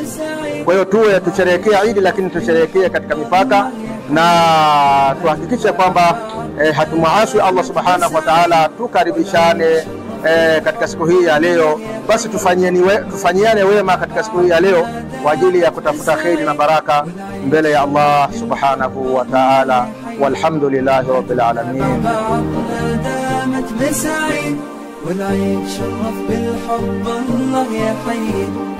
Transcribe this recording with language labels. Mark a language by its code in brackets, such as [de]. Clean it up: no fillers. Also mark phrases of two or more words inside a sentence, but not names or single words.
[sw] Kwa hiyo tusherehekee Eid, lakini tusherehekee katika mipaka na tuhakikishe kwamba hatumwasi Allah [ar] سبحانه وتعالى. [sw] Tukaribishane katika siku hii ya leo. Basi tufanyiane wema katika siku hii ya leo kwa ajili ya kutafuta khairi na baraka mbele ya Allah [ar] سبحانه وتعالى. والحمد لله رب العالمين. والعيد شرف بالحب الله يحيي.